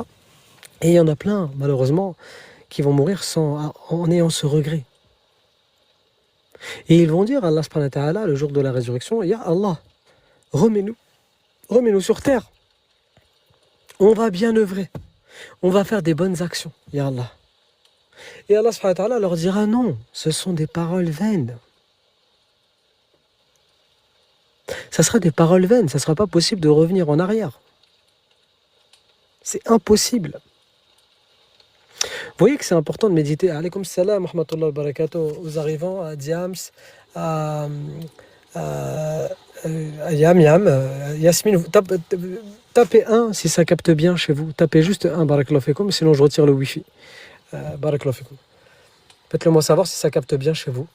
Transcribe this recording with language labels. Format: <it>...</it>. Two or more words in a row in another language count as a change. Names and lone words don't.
<fr>Et il y en a plein, malheureusement, qui vont mourir en ayant ce regret. Et ils vont dire à Allah</fr> <ar>سبحانه وتعالى,</ar> <fr>le jour de la résurrection:</fr> <ar>يا الله,</ar> <fr>remets-nous sur terre. On va bien œuvrer. On va faire des bonnes actions,</fr> <ar>يا الله.</ar> <fr>Et Allah</fr> <ar>سبحانه وتعالى</ar> <fr>leur dira: non, ce sont des paroles vaines. Ça sera des paroles vaines, ça ne sera pas possible de revenir en arrière. C'est impossible. Vous voyez que c'est important de méditer.</fr> <ar>عليكم السلام، رحمة الله وبركاته,</ar> <fr>aux arrivants, à Diams, à Yam Yam, Yasmine. Tapez 1 si ça capte bien chez vous. Tapez juste 1,</fr> <ar>بارك الله فيكم,</ar> <fr>sinon je retire le wifi.</fr> <ar>بارك الله فيكم.</ar> <fr>Faites-le moi savoir si ça capte bien chez vous.</fr>